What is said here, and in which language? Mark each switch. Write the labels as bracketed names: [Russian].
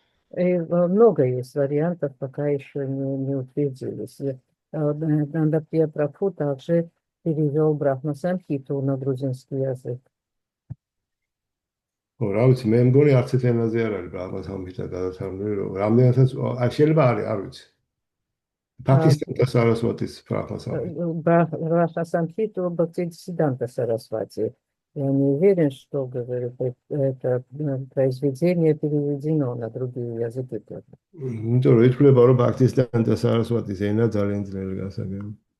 [Russian] много есть вариантов, пока еще не утвердились. Нандапья Прабху также перевел Брахма Самхиту на грузинский язык. [Georgian] ხო, რა ვიცი, მე მგონი არც ერთ ენაზე არ არის ბაჰმასამბიტა გადათარგმნილი, რომ რამდენადაც შეიძლება არის, არ ვიცი. პაკისტანთა სარასვატის ბაჰმასამბიტა. [Russian] Раша Санхиту Бхактисиданта Сарасвати. Я не уверен, что, говорю, это произведение переведено на другие языки тоже. [Georgian] იმიტომ რომ ითვლება, რომ პაკისტანთა სარასვატის ენა ძალიან ძნელი გასაგები.